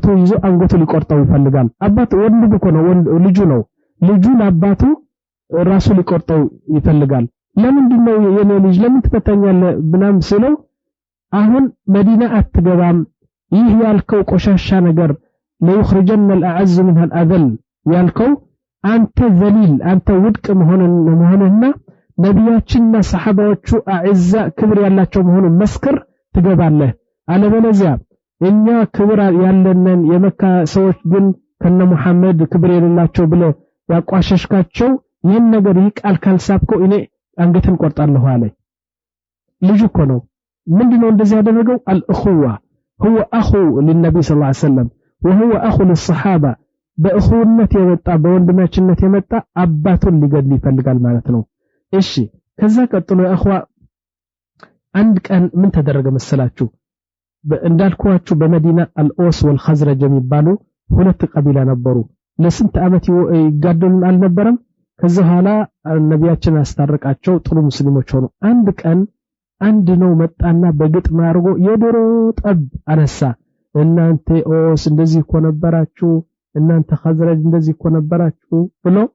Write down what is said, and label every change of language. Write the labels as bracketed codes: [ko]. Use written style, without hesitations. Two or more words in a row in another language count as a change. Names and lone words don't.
[am] ይዞ አንገቱ ሊቆርጠው ይፈልጋል አባቱ ወንድ እኮ ነው ልጁ ለአባቱ ራሱ ሊቆርጠው ይፈልጋል ለምንድነው የኔ ልጅ ለምን ትፈታኛለህ ብናም ሲለው አሁን መዲና አትገባም ይህ ያልከው ቆሻሻ ነገር [ar] ليخرجن الاعز منها الاذل [am] ያልከው አንተ ዘሊል አንተ ውድቅ መሆንና ነቢያችንና ሰሃባዎቹ አዕዛ ክብር ያላቸው መሆኑን መስክር ትገባለህ አለበለዚያ እኛ ክብር ያለንን የመካ ሰዎች ግን ከነ መሐመድ ክብር የሌላቸው ብለ ያቋሸሽካቸው ይህን ነገር ይቃል ካልሳብከው እኔ አንገትን ቆርጣለሁ አለ ልጅ እኮ ነው ምንድነው እንደዚህ ያደረገው [ar] الأخوة هو أخو للنبي صلى الله عليه وسلم وهو أخو للصحابة [am] በእኹነት የመጣ በወንድማችነት የመጣ አባቱን ሊገድል ይፈልጋል ማለት ነው እሺ ከዛ ቀጥሎ አኽዋ አንድ ቀን ምን ተደረገ መሰላችሁ እንዳልኳችሁ በመዲና አልኦስ ወልኸዝረጅ የሚባሉ ሁለት ቀቢላ ነበሩ ለስንት ዓመት ይጋደሉ አልነበረም ከዛ ኋላ ነቢያችን አስታረቃቸው ጥሩ ሙስሊሞች ሆኑ አንድ ቀን አንድ ነው መጣና በግጥም አድርጎ የዶሮ ጠብ አነሳ እናንተ ኦስ እንደዚህ እኮ ነበራችሁ እናንተ ኸዝረጅ እንደዚህ እኮ ነበራችሁ ብሎ